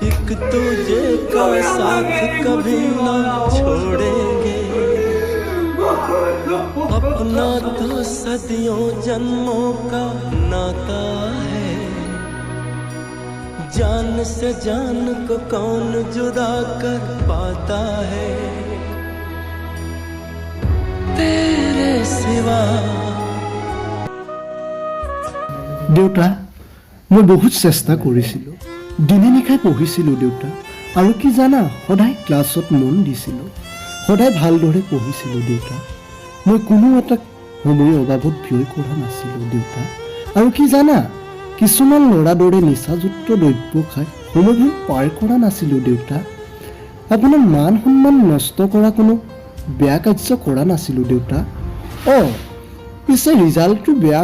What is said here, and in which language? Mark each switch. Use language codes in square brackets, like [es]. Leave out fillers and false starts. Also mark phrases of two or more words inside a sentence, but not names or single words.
[hi] तुझे का साथ कभी ना छोड़ेंगे अपना तो सदियों जन्मों का नाता है जान से जान को कौन जुदा कर पाता है तेरे सिवा [as] দেউতা মই বহুত চেষ্টা কৰিছিলোঁ দিনে নিশাই পঢ়িছিলোঁ দেউতা আৰু কি জানা সদায় ক্লাছত মন দিছিলোঁ সদায় ভালদৰে পঢ়িছিলোঁ দেউতা মই কোনো এটা সময়ৰ অভাৱত ব্যয় কৰা নাছিলোঁ দেউতা আৰু কি জানা কিছুমান ল'ৰা দৰে নিচাযুক্ত দ্ৰব্য খাই সময়বোৰ পাৰ কৰা নাছিলোঁ দেউতা আপোনাৰ মান সন্মান নষ্ট কৰা কোনো বেয়া কাৰ্য কৰা নাছিলোঁ দেউতা পিছে ৰিজাল্টটো বেয়া